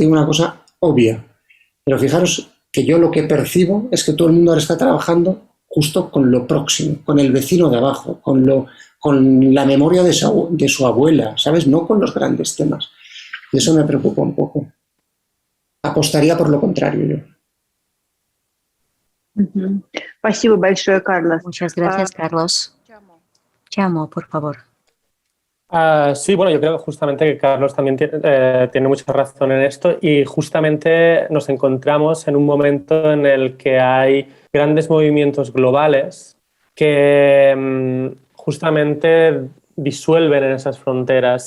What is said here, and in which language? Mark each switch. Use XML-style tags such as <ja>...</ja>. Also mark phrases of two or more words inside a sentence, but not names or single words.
<es>Digo una cosa obvia, pero fijaros que yo lo que percibo es que todo el mundo ahora está trabajando justo con lo próximo, con el vecino de abajo, con la memoria de su abuela, ¿sabes? No con los grandes temas. Y eso me preocupa un poco. Apostaría por lo contrario yo.</es> <ru>Спасибо большое, Карлос.</ru> <es>Muchas gracias, Carlos. Chamo, por favor. Sí, bueno, yo creo justamente que Carlos también tiene mucha razón en esto y justamente nos encontramos en un momento en el que hay grandes movimientos globales que justamente disuelven en esas fronteras.</es>